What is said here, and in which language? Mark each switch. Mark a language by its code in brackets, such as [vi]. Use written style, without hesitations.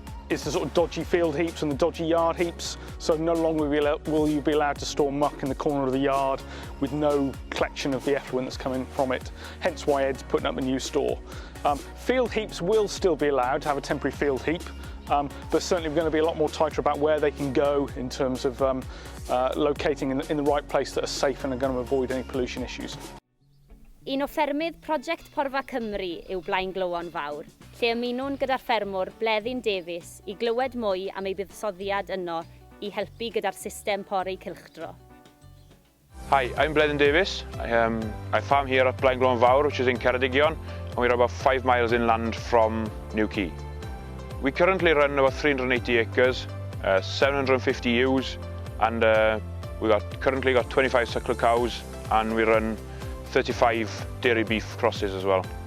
[en] is the sort of dodgy field heaps and the dodgy yard heaps. So no longer will you be allowed to store muck in the corner of the yard with no collection of the effluent that's coming from it. Hence why Ed's putting up a new store. Field heaps will still be allowed to have a temporary field heap. But certainly we're going to be a lot more tighter about where they can go in terms of locating in the right place that are safe and are going to avoid any pollution issues. [cy] Un o ffermydd Prosiect Porfa Cymru yw Blaen Glywon Fawr, lle ymunwn gyda'r ffermwr Bleddyn Davies i glywed mwy am ei buddsoddiad yno i helpu gyda'r system pori cylchdro. [en] Hi, I'm Bleddyn Davies. I farm here at Blaen Glywon Fawr, which is in Ceredigion, and we're about 5 miles inland from Newquay. We currently run about 380 acres, 750 ewes, and we've currently got 25 suckler cows, and we run 35 dairy beef crosses as well.